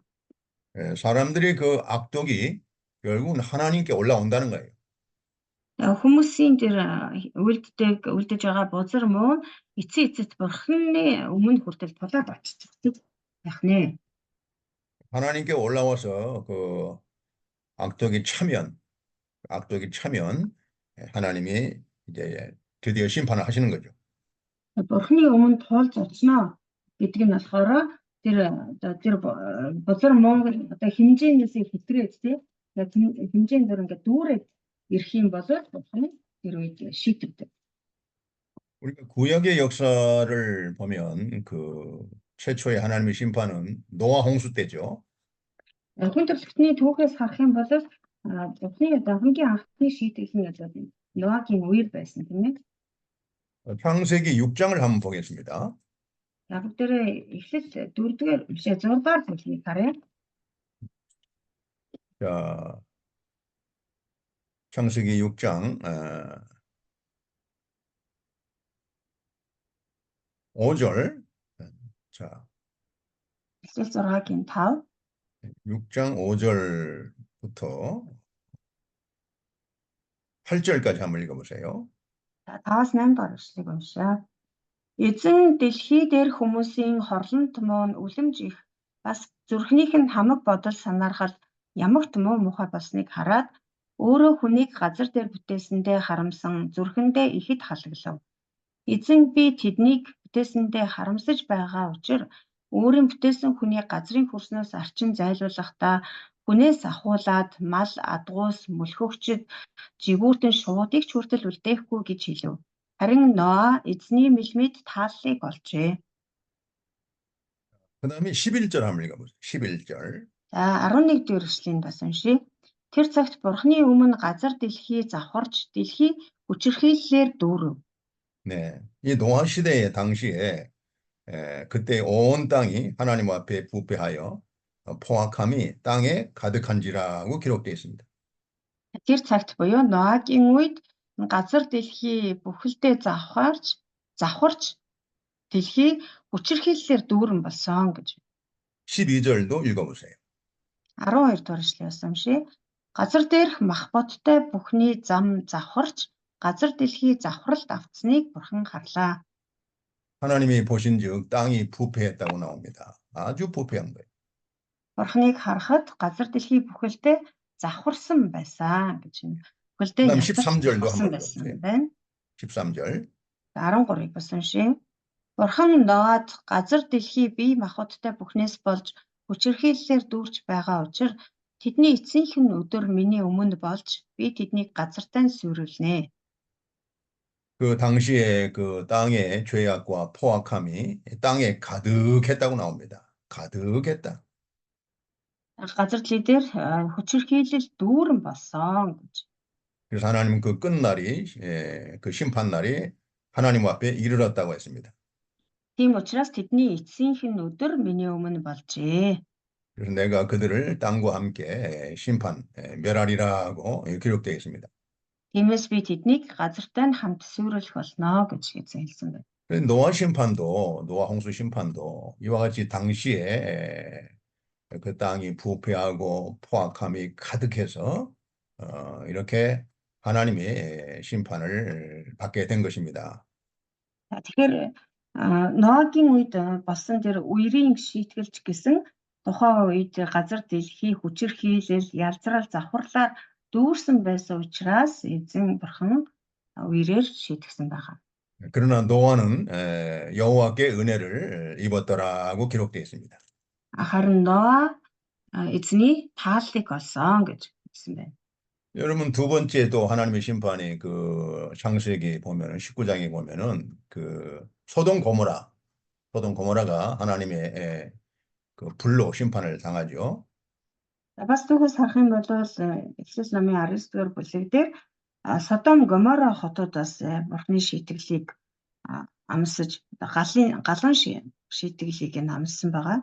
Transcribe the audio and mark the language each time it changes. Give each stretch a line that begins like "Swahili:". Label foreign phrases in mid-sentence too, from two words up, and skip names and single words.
Korean: 사람들이 그 악독이 결국은 하나님께 올라온다는 거예요.
Mongolian: Хүмүүсийн тэр үлдэж байгаа бузар муу эцэг эцэст бурхны өмнө хүртэл тулаад очиж байх нэ.
Korean: 하나님께 올라와서 그 악독이 차면 하나님이 이제 드디어 심판을 하시는 거죠.
Mongolian: Бурхны өмнө тулж очно гэдэг нь болохоор тэр бузар муу одоо хэмжээнээс хэтрээд тий хэмжээнд дөр ингээд дүүрээд ирэх юм бол бурхан тэр үед шийдвэдэг.
Korean: 우리가 구약의 역사를 보면 그 최초의 하나님의 심판은 노아 홍수 때죠.
Mongolian: Хүн төрөлхтний түүхээс харах юм бол бурхны одоо хамгийн анхны шийдэл нь одоо Ноагийн үеэр байсан тийм ээ.
Korean: 창세기 6장을 한번 보겠습니다.
Mongolian: Яг тэр эхлэл 4-р биш 6-р бүлгийг харъя.
Korean: 자, 창세기 6장 5절. 자,
Mongolian: Эхлэл 6-гийн 5.
Korean: 6장 5절부터 8절까지 한번 읽어보세요.
Mongolian: 5-8 дахь эшлэгийг уншаа. Эзэн дэлхий дээр хүмүүсийн хорлон томоо үлэмж их бас зүрхнийх нь хамаг бодол санаархал ямагт муу мухай болсныг хараад өөрөө хүнийг газар дээр бүтээсэндээ харамсан зүрхэндээ ихэд халаглав. Эзэн би тэднийг бүтээсэндээ харамсаж байгаа учраас өөрийн бүтээсэн хүний газрын хөрснөөс арчин зайлуулахдаа хүнээс ахуулаад мал адгуус мөлхөгчд жигүүртэн шуудыг ч хүртэл үлдээхгүй гэж хэлв. Харин Ноа эзний мэлмид тааллыг олжээ.
Korean: 그다음에 11절 한번 읽어보세요. 11절.
Mongolian: За 11-р эшлэгийг бас уншия. Тэр цагт бурхны өмнө газар дэлхий завхарч дэлхий хүчирхийллээр дүүрв.
Korean: 네, 이 노아 시대의 당시에 그때 온 땅이 하나님 앞에 부패하여 포악함이 땅에 가득한지라고 기록되어 있습니다.
Mongolian: Тэр цагт буюу Ноагийн үед газар дэлхий бүхэлдээ завхарч дэлхий хүчирхийллээр дүүрэн болсон гэж.
Korean: 12절도 읽어보세요.
Mongolian: 12-р эшлээс уншия. Газар дээрх мах бодтой бүхний зам завхарч газар дэлхий завхралт автсныг бурхан харлаа.
Korean: 하나님이 보신즉 땅이 부패했다고 나옵니다. 아주 부패한 거예요.
Mongolian: Бурханыг харахад газар дэлхий бүхэлдээ завхарсан байсан гэж байна. Бүхэлдээ
Korean: 그다음
Mongolian: язгаж
Korean: 13절도
Mongolian: завхарсан
Korean: 한번
Mongolian: байсан
Korean: 읽어보세요.
Mongolian: байна.
Korean: 13절.
Mongolian: 13-ыг бас уншия. Бурхан Ноад газар дэлхий бие махбодтой бүхнээс болж хүчирхийллээр дүүрч байгаа учраас тэдний эцсийнх нь өдөр миний өмнө болж би тэднийг газартаа сүрүүлнэ.
Korean: 그 당시에 그 땅의 죄악과 포악함이 땅에 가득했다고 나옵니다. 가득했다.
Mongolian: Газар дэлхий дээр хүчирхийлэл дүүрэн болсон гэж.
Korean: 그래서 하나님은 그 끝날이 그 심판날이 하나님 앞에 이르렀다고 했습니다.
Mongolian: Тийм учраас тэдний эцсийнх нь өдөр миний өмнө болжээ.
Korean: 그래서 내가 그들을 땅과 함께 심판 멸하리라고 기록되어 있습니다.
Mongolian: Тиймээс би тэднийг газартай нь хамт сүрүүлэх болно гэж хэлсэн байна.
Korean: 그래서 노아 홍수 심판도 이와 같이 당시에 그 땅이 부패하고 포악함이 가득해서 이렇게 하나님의 심판을 받게 된 것입니다.
Mongolian: Тэгэхээр Ноагийн үед болсон тэр үерийн шийтгэлч гэсэн тухайн үед газар дэлхий хүчирхийлэл ялзрал завхарлаар дүүрсэн байсан учраас эзэн бурхан үерээр шийтгсэн байгаа.
Korean: 그러나 노아는 여호와께 은혜를 입었더라고 기록되어 있습니다.
Mongolian: Харин Ноа эзний тааллыг олсон гэж хэлсэн байна.
Korean: 여러분 두 번째 또 하나님의 심판이 그 창세기 보면은 19장에 보면은 그 소돔 고모라가 하나님의 그 불로 심판을 당하죠.
Mongolian: Бас түүхээс харах юм бол Эхлэл номын 19-р бүлэг дээр Содом Гомора хотуудаас Бурхны шийтгэлийг амсаж галан шийтгэлийг нь амссан байгаа.